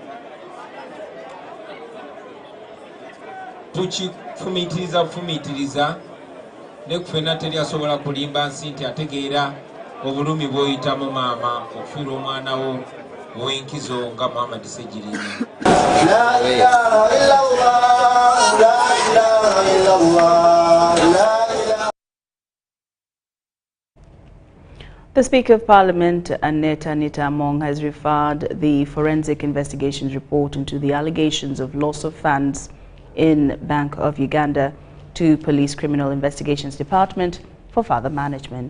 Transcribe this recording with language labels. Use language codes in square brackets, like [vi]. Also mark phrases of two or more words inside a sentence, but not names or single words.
[lg] Tukifumiitiriza ne ffenna teri asobola kulimba nsi nti ategeera obulumi bw'oyitamu maama okufiira omwana wo ow'enkizo nga Muhammad Ssegirinya. [ar] لا إله إلا الله، لا إله إلا الله، لا إله. [en] The Speaker of Parliament, Aneta Among, has referred the forensic investigations report into the allegations of loss of funds in Bank of Uganda to Police Criminal Investigations Department for further management.